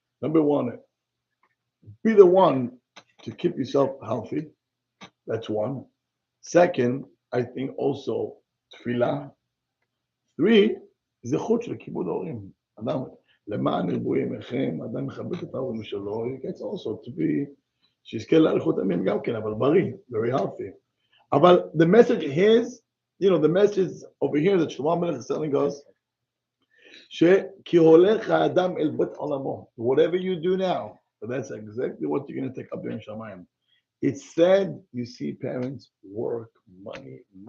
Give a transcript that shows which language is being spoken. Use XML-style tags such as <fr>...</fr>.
<en>Number 1, be the one to keep yourself healthy. That's 1. Second, I think also tefillah.</en> <he>3, זכות של כיבוד ההורים. אדם, למען ירבו ימיכם, אדם מכבד את ההורים שלו,</he> <en>it's also to be,</en> <he>שיזכה לאריכות ימים גם כן, אבל בריא,</he> <en>very healthy.</en> <he>אבל</he> <en>the message is, the message over here that שלמה המלך is telling us,</en> <he>שכי הולך האדם אל בית עולמו.</he> <en>Whatever you do now, but that's exactly what you're going to take up there in Shamayim. It's said, you see parents work, money.</en>